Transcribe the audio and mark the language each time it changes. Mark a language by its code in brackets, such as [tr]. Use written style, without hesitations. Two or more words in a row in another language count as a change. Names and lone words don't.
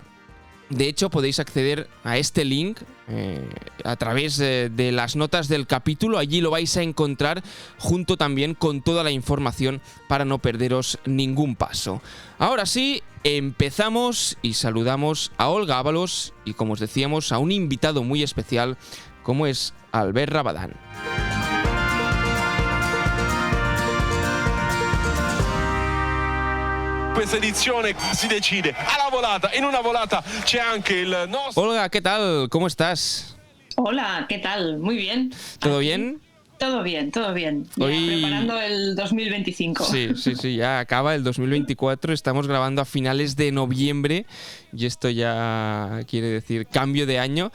[es] De hecho, podéis acceder a este link a través de las notas del capítulo. Allí lo vais a encontrar, junto también con toda la información para no perderos ningún paso. Ahora sí, empezamos y saludamos a Olga Ábalos y, como os decíamos, a un invitado muy especial como es Albert Rabadán. [it] Questa edizione si decide alla volata. En una volata c'è anche il nostro... [es] Olga, ¿qué tal? ¿Cómo estás? Hola, ¿qué tal? Muy bien. ¿Todo bien? Todo bien, todo bien. Ya preparando el 2025. Sí, ya acaba el 2024, estamos grabando a finales de noviembre y esto ya quiere decir cambio de año.